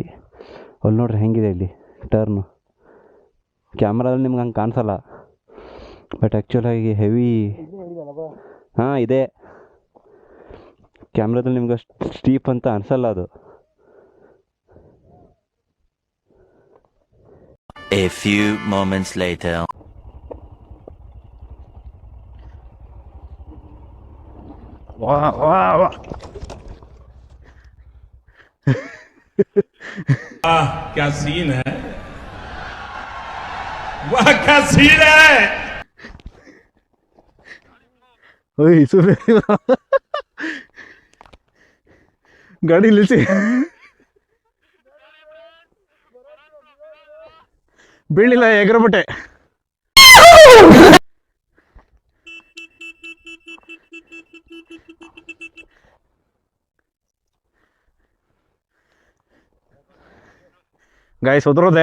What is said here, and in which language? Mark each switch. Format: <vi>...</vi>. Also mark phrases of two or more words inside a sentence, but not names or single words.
<kn>ಅಲ್ಲಿ ನೋಡ್ರಿ ಹೆಂಗಿದೆ ಇಲ್ಲಿ ಟರ್ನು. ಕ್ಯಾಮ್ರಾದಲ್ಲಿ ನಿಮ್ಗೆ ಹಂಗೆ ಕಾಣಿಸಲ್ಲ, ಬಟ್ ಆ್ಯಕ್ಚುಲಾಗಿ ಹೆವಿ. ಹಾಂ ಇದೆ, ಕ್ಯಾಮ್ರಾದಲ್ಲಿ ನಿಮ್ಗೆ ಅಷ್ಟು ಸ್ಟೀಪ್ ಅಂತ ಅನಿಸಲ್ಲ ಅದು.</kn> <en>A few moments later.</en> <hi>वाह वाह वाह क्या सीन है, वाह क्या सीन है. ओए सुन</hi> <kn>ಗಾಡಿ ನಿಲ್ಸಿ ಬೀಳಿಲ್ಲ, ಎಗರ್ಬಿಟ್ಟೆ. ಗಾಯ್ಸ್ ಒದರೋದೆ.</kn>